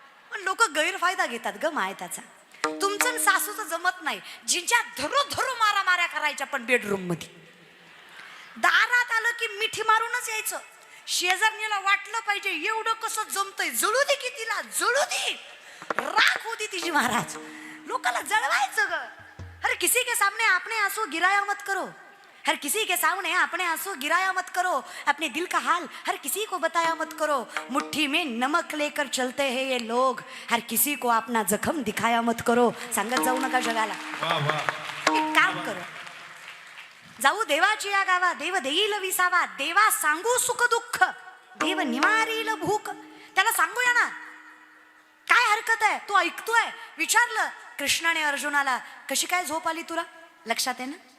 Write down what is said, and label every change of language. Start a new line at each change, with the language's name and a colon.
Marathi: पण लोक गैरफायदा घेतात ग माय त्याचा. तुमचं सासूचं जमत नाही, जिंच्या धरू धरू मारामाऱ्या करायच्या पण बेडरूम मध्ये. दारात आलं की मिठी मारूनच यायचं. शेजारणीला वाटलं पाहिजे एवढं कसं जमतंय, जळू दे की तिला, जळू दे, राख होती तिची महाराज. लोकांना जळवायचं ग.
Hindi: अरे किसी के सामने आपने आंसू गिराया मत करो, हर किसी के सामने अपने आंसू गिराया मत करो, अपने दिल का हाल हर किसी को बताया मत करो. मुट्ठी में नमक लेकर चलते हैं ये लोग, हर किसी को अपना जखम दिखाया मत करो.
Marathi: सांगत जाऊ नका जगाला.
Hindi: एक काम करो,
Marathi: जाऊ देवाची या गावा, देव देईल विसावा. देवा सांगू सुख दुःख, देव निवारील भूक. त्याला सांगूया ना, काय हरकत आहे. तो ऐकतोय. विचारलं कृष्णाने अर्जुनाला, कशी काय झोप आली तुला, लक्षात आहे ना.